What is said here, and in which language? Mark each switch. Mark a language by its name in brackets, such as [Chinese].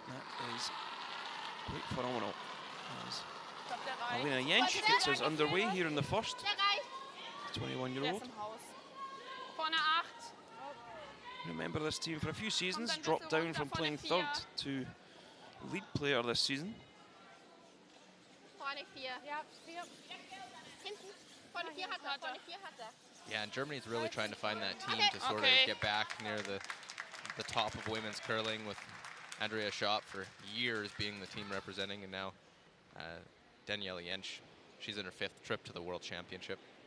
[English] That is quite phenomenal. As Helena Jentsch gets us underway here in the first. 21-year-old. Remember this team for a few seasons, dropped down from playing third to lead player this season. [German] Vorne 4. Ja, 4. Hinten. Vorne 4 hat er. [English] Yeah, and Germany's really trying to find that team to sort of get back near the top of women's curling, with Andrea Schopp for years being the team representing, and now Danielle Jensch. She's in her 5th trip to the World Championship.